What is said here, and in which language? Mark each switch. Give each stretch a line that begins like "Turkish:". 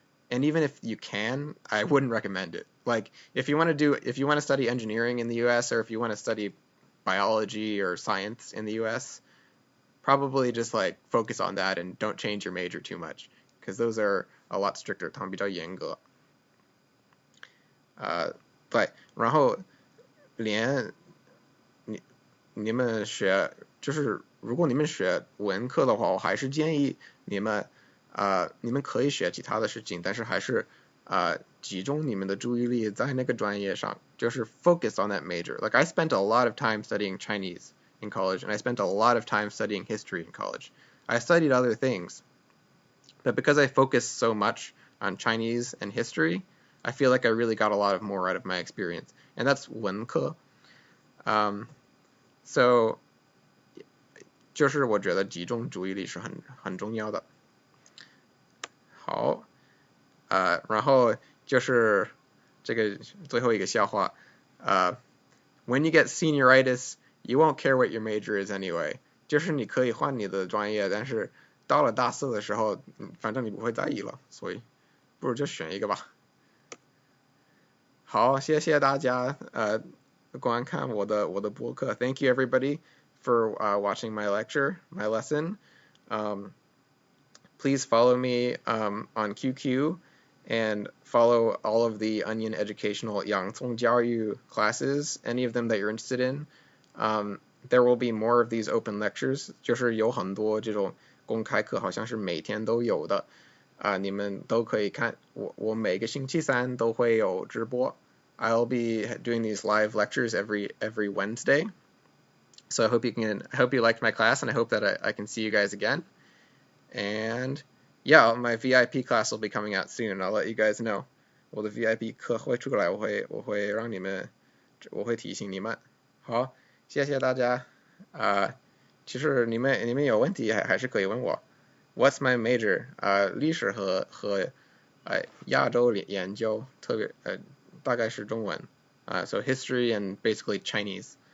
English: And even if you can, I wouldn't recommend it. Like if you want to study engineering in the US, or if you want to study biology or science in the US, probably just like focus on that and don't change your major too much, because those are a lot stricter.
Chinese: 他们比较严格。对，然后连你们就是如果你们学文科的话，我还是建议你们可以学其他的事情，但是还是集中你们的注意力在那个专业上，就是
English: focus on that major. Like I spent a lot of time studying Chinese in college, and I spent a lot of time studying history in college. I studied other things, but because I focused so much on Chinese and history, I feel like I really got a lot more out of my experience, and that's 文科.
Chinese: So 就是我觉得集中注意力是很重要的。好，然后就是这个最后一个笑话，
English: when you get senioritis, you won't care what your major is anyway.
Chinese: 就是你可以换你的专业，但是到了大四的时候，反正你不会在意了，所以不如就选一个吧。好，谢谢大家观看我的播客。
English: Thank you everybody for watching my lesson. Please follow me on QQ and follow all of the Onion Educational 洋葱教育 classes, any of them that you're interested in. There will be more of these open lectures,
Chinese: 就是有很多这种公开课，好像是每天都有的。你们都可以看，我每个星期三都会有直播。
English: I'll be doing these live lectures every Wednesday. So I hope you liked my class, and I hope that I can see you guys again. And yeah, my VIP class will be coming out soon. I'll let you guys know.
Chinese: 我的 VIP 课会出来，我会提醒你们。好，谢谢大家。其实你们有问题还是可以问我。
English: What's my major?
Chinese: 历史和亚洲研究，特别大概是中文。
English: So history and basically Chinese.